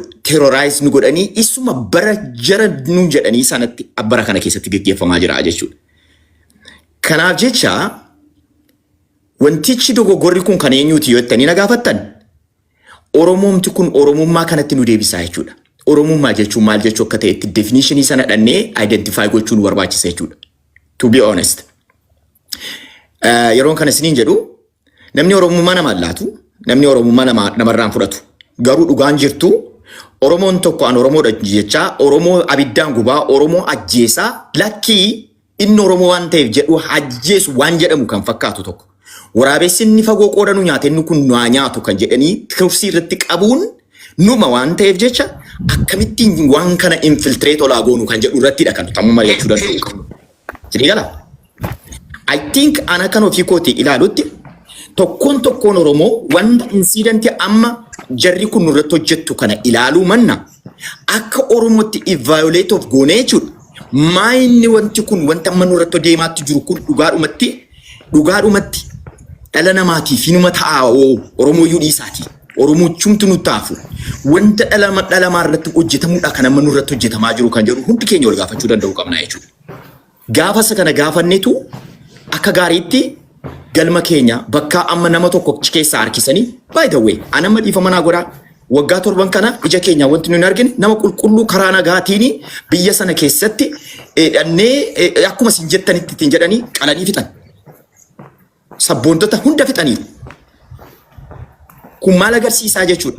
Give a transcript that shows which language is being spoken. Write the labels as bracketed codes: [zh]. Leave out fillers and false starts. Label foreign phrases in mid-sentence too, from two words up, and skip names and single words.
[om] Terrorize nu godhanii isuma bara jara nu jedhanii sanatti abbara kana keessatti gaggeeffamaa jira jechuudha. Kanaaf jecha wantichi dogoggorri kun kan eenyuuti yoo jettanii na gaafattan Oromoomti kun Oromummaa kanatti nu deebisaa jechuudha. Oromummaa jechuun maal jechuu akka ta'etti definitionii sana dhannee identify gochuun barbaachisa jechuudha. [en] To be honest. [om] Yeroon kana isiniin jedhu namni Oromummaa nama laatu namni Oromummaa namarraan fudhatu garuu dhugaan jirtu Oromoon tokko an Oromoodha jechaa Oromoo abiddaan gubaa Oromoo ajjeesaa lakkii inni Oromoo waan ta'eef jedhu ajjeesu waan jedhamu kan fakkaatu tokko. Waraabessi inni fagoo qoodanu nyaate inni kun naa nyaatu kan jedhanii kursii irratti qabuun numa waan ta'eef jecha akkamittiin waan kana infiltrate olaa goonu kan jedhu irrattidha kan tamuma mari'achuu danda'u. Jedhee gala. [en] I think [om] ana kan ofii kooti ilaalutti tokkoon Oromoo wanda insidentii amma jarri kun nurratti hojjettu kana ilaaluu manna akka Oromootti [en] violate of [om] goonee jechuudha. Maayinni wanti kun wanta amma nurratti deemaatti jiru kun dhugaadhumatti dhala namaatiif inuma ta'aa Oromoo iyyuu dhiisaati. Oromoo chumtu nu taafu. Wanta dhala irratti hojjetamuudha kan amma nurratti hojjetamaa jiru kan jedhu hundi keenya ol gaafachuu danda'u qabna jechuudha. Gaafasa kana gaafanneetu akka gaariitti galma keenya bakka amma nama tokko keessaa harkisanii [en] by the way [om] anama dhiifama naa godhaa waggaa 7 kana ija keenya wanti nuyi argine nama qulqulluu karaa nagaatiin biyya sana keessatti dhannee akkuma isin jettanitti ittiin jedhanii qalanii fixan. Sabboontota hunda fixaniiru. Kun maal agarsiisaa jechuudha.